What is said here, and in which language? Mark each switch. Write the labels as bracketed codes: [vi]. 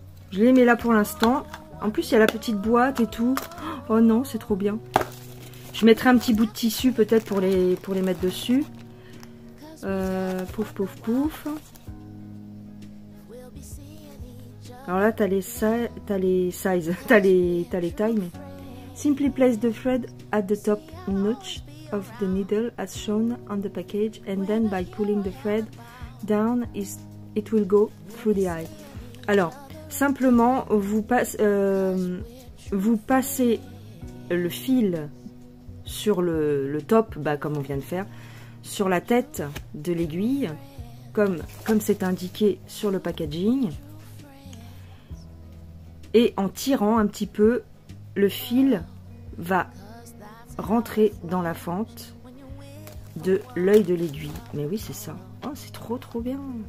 [fr] Je les mets là pour l'instant. En plus, il y a la petite boîte et tout. Oh non, c'est trop bien. Je mettrai un petit bout de tissu peut-être pour les mettre dessus. Pouf, pouf, pouf. Alors là, t'as les sizes, t'as les tailles. Mais... [en] Simply place the thread at the top notch of the needle as shown on the package, and then by pulling the thread down, it will go through the eye. [fr] Alors, simplement, vous passez le fil sur le top, bah, comme on vient de faire, sur la tête de l'aiguille, comme c'est indiqué sur le packaging, et en tirant un petit peu, le fil va rentrer dans la fente de l'œil de l'aiguille. Mais oui, c'est ça. Oh, c'est trop trop bien.